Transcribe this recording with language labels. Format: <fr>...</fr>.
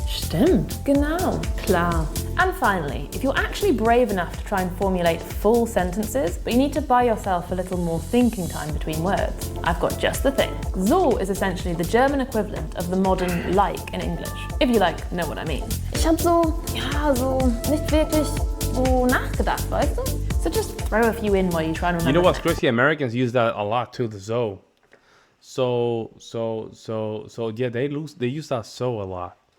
<de>Stimmt, genau, klar.</de> <en>And finally, if you're actually brave enough to try and formulate full sentences, but you need to buy yourself a little more thinking time between words, I've got just the thing. So is essentially the German equivalent of the modern like in English, if you know what I mean.</en> <de>Ich hab so nicht wirklich so nachgedacht, weißt du?</de> <en>So just throw a few in while you try and remember. You know what's crazy? Americans use that a lot too, the so. So yeah, they use that so a lot.</en>